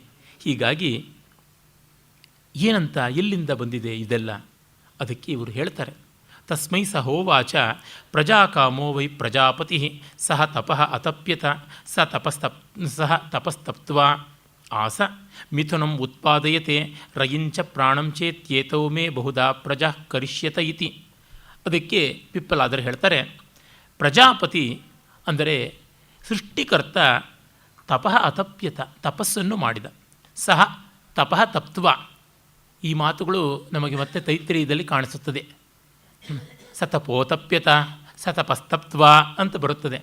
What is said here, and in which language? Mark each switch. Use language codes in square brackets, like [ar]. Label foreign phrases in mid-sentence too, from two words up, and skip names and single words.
[kn] ಹೀಗಾಗಿ ಏನಂತ, ಎಲ್ಲಿಂದ ಬಂದಿದೆ ಇದೆಲ್ಲ? ಅದಕ್ಕೆ ಇವರು ಹೇಳ್ತಾರೆ, [sa] तस्मै स होवाच प्रजाकामो वै प्रजापतिः स तपः अतप्यत स तपस्तप्त्वा स मिथुनम् उत्पादयते रयिं च प्राणं चेत्येतौ मे बहुधा प्रजाः करिष्यत इति. [kn] ಅದಕ್ಕೆ ಪಿಪ್ಪಲಾದರು ಹೇಳ್ತಾರೆ, ಪ್ರಜಾಪತಿ ಅಂದರೆ ಸೃಷ್ಟಿಕರ್ತ [sa] तपः अतप्यत, [kn] ತಪಸ್ಸನ್ನು ಮಾಡಿದ. [sa] स तपः तप्त्वा, [kn] ಈ ಮಾತುಗಳು ನಮಗೆ ಮತ್ತೆ ತೈತ್ರೇಯದಲ್ಲಿ ಕಾಣಿಸುತ್ತದೆ. [sa] स तपोऽतप्यत स तपस्तप्त्वा [kn] ಅಂತ ಬರುತ್ತದೆ.